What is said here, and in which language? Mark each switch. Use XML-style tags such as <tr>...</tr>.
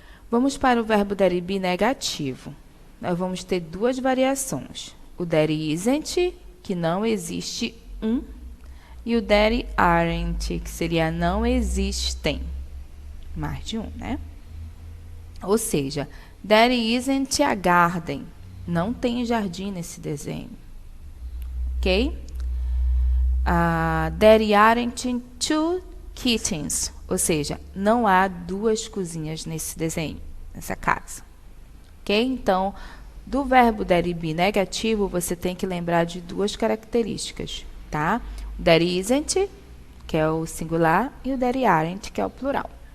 <pt>Vamos para o verbo there be negativo. Nós vamos ter duas variações. O there isn't, que não existe um, e o there aren't, que seria não existem. Mais de um, né? Ou seja,</pt> <en>there isn't a garden.</en> <pt>Não tem jardim nesse desenho. Ok?</pt> <en>There aren't two kitchens.</en> <pt>Ou seja, não há duas cozinhas nesse desenho, nessa casa. Ok? Então, do verbo there be negativo, você tem que lembrar de duas características, tá? O there isn't, que é o singular, e o there aren't, que é o plural.</pt>